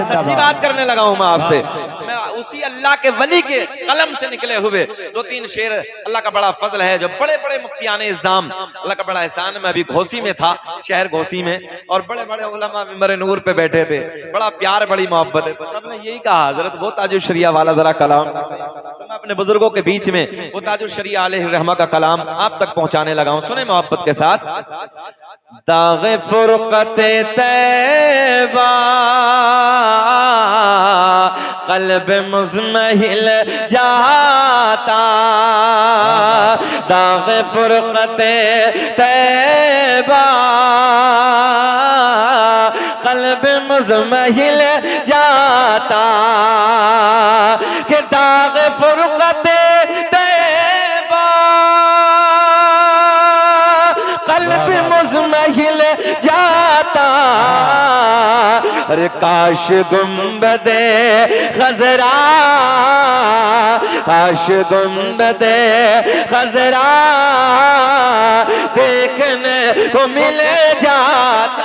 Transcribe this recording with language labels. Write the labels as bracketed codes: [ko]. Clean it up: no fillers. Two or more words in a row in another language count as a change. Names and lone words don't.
[hi] ये सच्ची बात करने लगा हूं मैं आपसे। मैं उसी अल्लाह के वली के कलम से निकले हुए 2-3 शेर, अल्लाह का बड़ा फजल है जो बड़े बड़े मुफ्तियाने इज़ाम, अल्लाह का बड़ा एहसान। मैं अभी घोसी में था, शहर घोसी में, और बड़े बड़े उलमा मिंबर नूर पे बैठे थे, बड़ा प्यार बड़ी मोहब्बत है। सबने यही कहा हजरत वो ताजुल शरिया वाला जरा कलाम, तो मैं अपने बुजुर्गों के बीच में वो ताजुल शरिया अलैहि रहमा का कलाम आप तक पहुंचाने लगा हूं। सुने मोहब्बत के साथ। दाग़े फुरक़ते तैबा क़ल्ब मुज़महिल जाता, दाग़े फुरक़ते तैबा क़ल्ब मुज़महिल जाता, कि दाग़े फुरक़ते तैबा क़ल्ब मुज़महिल जाता। अरे काश गुंबदे खजरा, काश गुंबदे खजरा देखने को मिल जाता।